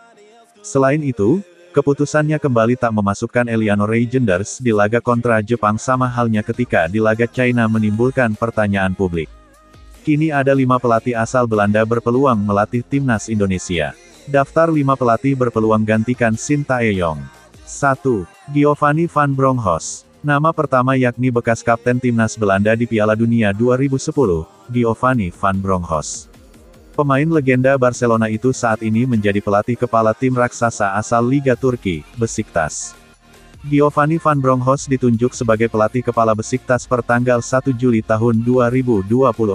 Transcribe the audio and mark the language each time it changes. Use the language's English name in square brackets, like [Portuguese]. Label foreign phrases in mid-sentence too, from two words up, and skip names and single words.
[Indonesian] Selain itu, keputusannya kembali tak memasukkan Eliano Reijenders di laga kontra Jepang sama halnya ketika di laga China menimbulkan pertanyaan publik. Kini ada 5 pelatih asal Belanda berpeluang melatih timnas Indonesia. Daftar 5 pelatih berpeluang gantikan Shin Tae-yong. 1. Giovanni van Bronckhorst. Nama pertama yakni bekas kapten timnas Belanda di Piala Dunia 2010, Giovanni van Bronckhorst. Pemain legenda Barcelona itu saat ini menjadi pelatih kepala tim raksasa asal Liga Turki, Besiktas. Giovanni van Bronckhorst ditunjuk sebagai pelatih kepala Besiktas per tanggal 1 Juli tahun 2024.